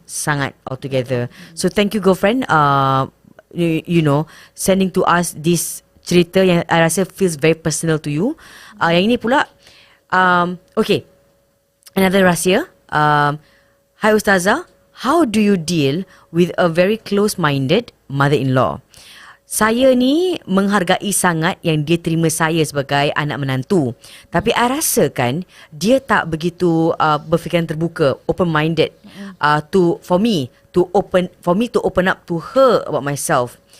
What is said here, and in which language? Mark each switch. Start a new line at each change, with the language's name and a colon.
English: Sangat altogether. So thank you girlfriend, you know, sending to us this
Malay: cerita yang
English: I rasa feels very personal to you.
Malay: Yang ini pula, okay, another rahsia.
English: Hi Ustazah, how do you deal with a very close-minded mother-in-law?
Malay: Saya ni menghargai sangat yang dia terima saya sebagai anak menantu. Tapi I rasakan dia tak begitu berfikiran terbuka,
English: open-minded for me to open up to her about myself.